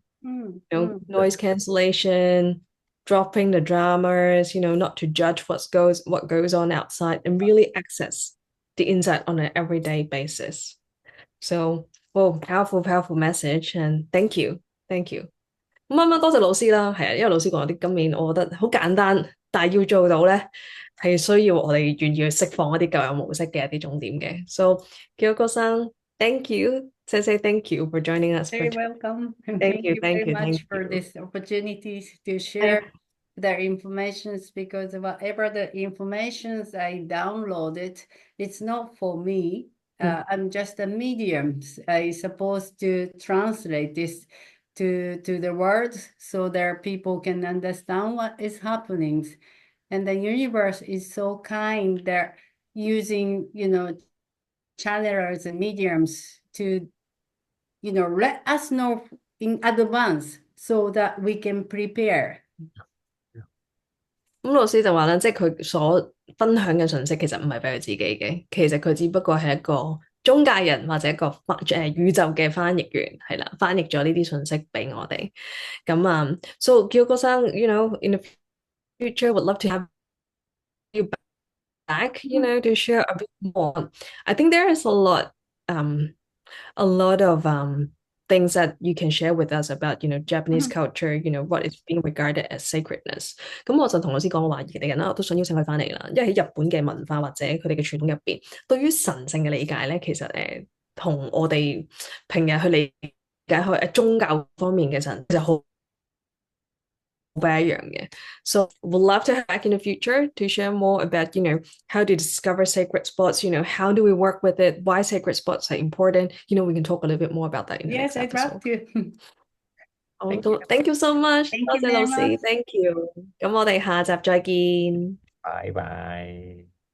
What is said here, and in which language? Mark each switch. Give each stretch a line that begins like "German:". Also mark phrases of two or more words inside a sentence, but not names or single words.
English: Noise cancellation, dropping the dramas, not to judge what goes on outside and really access the inside on an everyday basis. So, well, powerful message and thank you.
Cantonese: 咁啱啱多謝老師啦，係啊，因為老師講啲今年我覺得好簡單，但係要做到咧係需要我哋願意去釋放一啲舊有模式嘅一啲重點嘅。
English: So Kiyoko-san, thank you. Say thank you for joining us. Very welcome. And Thank you very much thank for you. this opportunity to share their informations, because whatever the informations I downloaded, it's not for me. I'm just a medium. I supposed to translate this to the words so that people can understand what is happening. And the universe is so kind that using, channelers and mediums to, let us know in advance so that we can prepare.
Cantonese: 咁老師就話咧，即係佢所分享嘅信息其實唔係俾佢自己嘅，其實佢只不過係一個中介人或者一個宇宙嘅翻譯員，係啦，翻譯咗呢啲信息俾我哋。
English: 咁 so Kiyoko-san, in the future would love to have you back, to share a bit more. I think there is a lot of things that you can share with us about, Japanese culture, what is being regarded as sacredness.
Cantonese: 咁我就同老師講話，嚟緊啦，我都想邀請佢翻嚟啦，因為喺日本嘅文化或者佢哋嘅傳統入邊，對於神聖嘅理解咧，其實同我哋平日去理解開宗教方面嘅神就好不一樣嘅。
English: So we'd love to have back in the future to share more about, how to discover sacred spots, how do we work with it, why sacred spots are important. We can talk a little bit more about that in the Yes, next I'd love episode. to. Thank you so much. Thank
Cantonese: 多
English: you
Cantonese: 謝老
English: very
Cantonese: 師
English: much. Thank you.
Cantonese: 咁我哋下集再見。拜拜。